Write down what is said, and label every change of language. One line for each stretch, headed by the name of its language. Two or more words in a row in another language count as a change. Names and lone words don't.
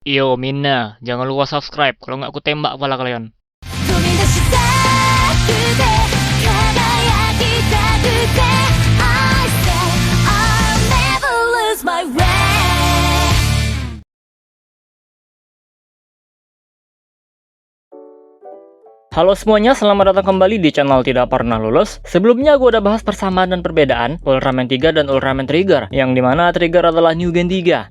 Indonesian: Yo Mina, jangan lupa subscribe, kalau nggak aku tembak kepala kalian.
Japanese: 飛び出したくて輝きたくて
English: I say I'll never lose my way.
Indonesian: Halo semuanya, selamat datang kembali di channel Tidak Pernah Lulus. Sebelumnya gue udah bahas persamaan dan perbedaan Ultraman 3 dan Ultraman Trigger, yang dimana Trigger adalah New Gen 3.